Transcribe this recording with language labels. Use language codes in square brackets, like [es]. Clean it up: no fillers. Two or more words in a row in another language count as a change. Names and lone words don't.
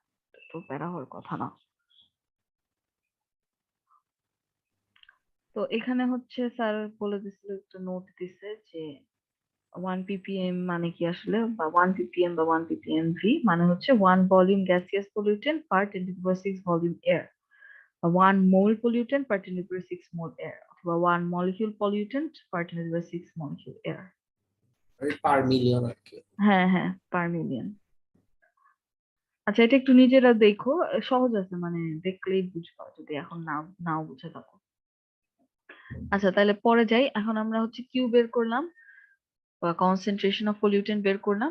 [bn] তো প্যারা হওয়ার কথা না। তো এখানে হচ্ছে স্যার বলে দিছিল, একটা নোট দিছে যে 1 ppm মানে কি আসলে, বা 1 ppm বা 1 ppmv মানে হচ্ছে 1 [en] volume gaseous pollutant per 10⁶ volume air, [bn] 1 [en] mole pollutant per 10⁶ mole air, [bn] অথবা 1 [en] molecule pollutant per 10⁶ molecule air। per million [bn] আর কি। হ্যাঁ হ্যাঁ, [en] per million. [bn] আচ্ছা, এটা একটু নিজেরা দেখো, সহজ আছে, মানে দেখলেই বুঝবা যদি এখন নাও বুঝে থাকো। আচ্ছা, তাহলে পরে যাই। এখন আমরা হচ্ছে কিউ বের করলাম বা [en] concentration of pollutant [bn] বের করলাম।